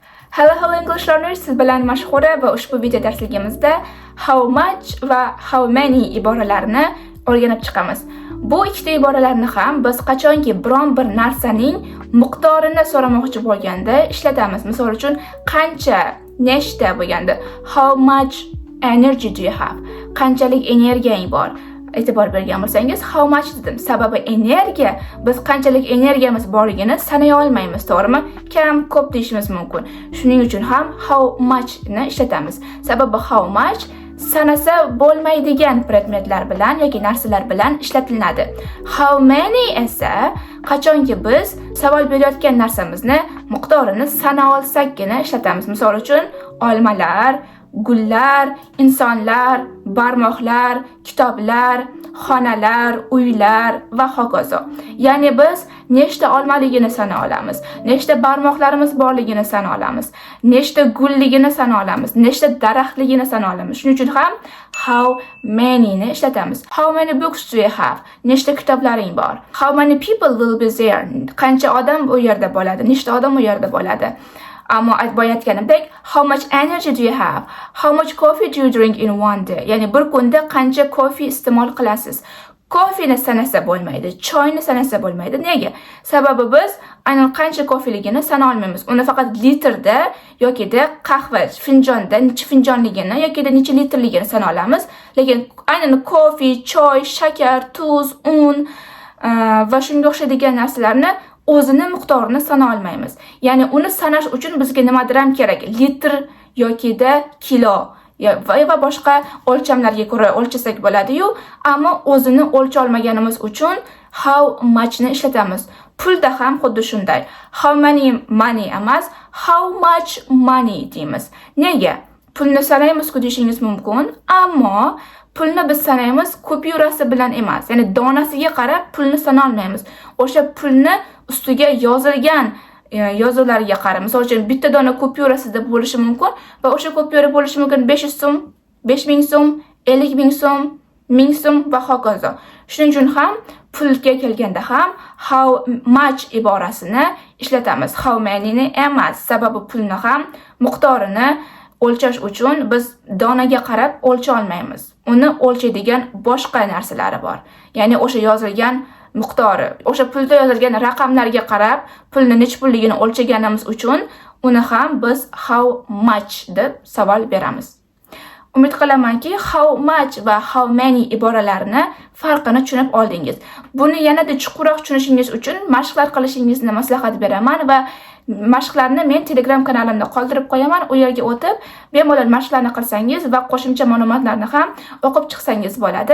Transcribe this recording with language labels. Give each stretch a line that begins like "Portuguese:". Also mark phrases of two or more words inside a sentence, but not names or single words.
English: Hello English learners,
Uzbek: siz bilan Mashhura va ushbu video darsligimizda
English: how much
Uzbek: va
English: how many
Uzbek: iboralarini o'rganib chiqamiz. Bu ikkita iboralarni ham biz qachonki biron bir narsaning miqdorini so'ramoqchi bo'lganda ishlatamiz. Misol uchun qancha, nechta bo'lganda
English: how much energy do you have?
Uzbek: Qanchalik energiyang bor? E'tibor bergan bo'lsangiz
English: how much
Uzbek: dedim. Sababi energiya, biz qanchalik energiyamiz borligini sanay olmaymiz, to'g'rimi? Kam, ko'p deyishimiz mumkin. Shuning uchun ham
English: how much
Uzbek: ni ishlatamiz. Sababi
English: how much
Uzbek: sanasa bo'lmaydigan predmetlar bilan yoki narsalar bilan ishlatiladi.
English: How many
Uzbek: esa qachonki biz savol berayotgan narsamizni miqdorini sana olsakgina ishlatamiz. Misol uchun olmalar, gullar, insonlar, barmoqlar, kitoblar, xonalar, uylar va hokazo. Ya'ni biz nechta olmaligini sana olamiz, nechta barmoqlarimiz borligini sana olamiz, nechta gulligini sana olamiz, nechta daraxtligini sana olamiz. Shuning uchun ham
English: how many
Uzbek: ni ishlatamiz.
English: How many books do you have?
Uzbek: Nechta kitoblaring bor?
English: How many people will be there?
Uzbek: Qancha odam u yerda bo'ladi? Nechta odam u yerda bo'ladi? Ammo aytayotganimdek,
English: how much energy do you have? How much coffee do you drink in one day?
Uzbek: Ya'ni bir kunda qancha kofe iste'mol qilasiz? Kofeni sanasa bo'lmaydi, choyni sanasa bo'lmaydi. Nega? Sababi biz aynan qancha kofeligini sana olmaymiz. Uni faqat litrda yoki da qahva finjonda necha finjonligini yoki da necha litrligini sana olamiz. Lekin aynan kofe, choy, shakar, tuz, un va shunga o'xshaydigan narsalarni o'zini miqdorini sana olmaymiz. Ya'ni uni sanash uchun bizga nimadir ham kerak. Litr yoki da kilo va boshqa o'lchamlarga ko'ra o'lchasak bo'ladi-yu, ammo o'zini o'lcha olmaganimiz uchun
English: how much
Uzbek: ni ishlatamiz. Pulda ham xuddi shunday.
English: How many money emas, how much money deymiz.
Uzbek: Nega? Pulni sanaymiz-ku deyishingiz mumkin, ammo pulni biz sanaymiz kupyurasi bilan emas. Ya'ni donasiga qarab pulni sana olmaymiz. O'sha pulni ustiga yozilgan yozuvlarga qarab. Misol uchun bitta dona kupyurasida bo'lishi mumkin va o'sha kupyura bo'lishi mumkin 500 so'm, 5000 so'm, 50,000 so'm, 1000 so'm va hokazo. Shuning uchun ham pulga kelganda ham
English: how much
Uzbek: iborasini ishlatamiz.
English: How many
Uzbek: ni emas. Sababi pulni ham miqdorini o'lchash uchun biz donaga qarab o'lcha olmaymiz. Uni o'lchaydigan boshqa narsalari bor. Ya'ni o'sha yozilgan miqdori, o'sha pulda yozilgan raqamlarga qarab pulni nech pulligini o'lchaganimiz uchun uni ham biz
English: how much
Uzbek: deb savol beramiz. Umid qilamanki,
English: how much
Uzbek: va
English: how many
Uzbek: iboralarini farqini tushunib oldingiz. Buni yanada chuqurroq tushunishingiz uchun mashqlar qilishingizni maslahat beraman va mashqlarni men Telegram kanalimda qoldirib qo'yaman. U yerga o'tib, bemalol mashqlarni qilsangiz va qo'shimcha ma'lumotlarni ham o'qib chiqsangiz bo'ladi.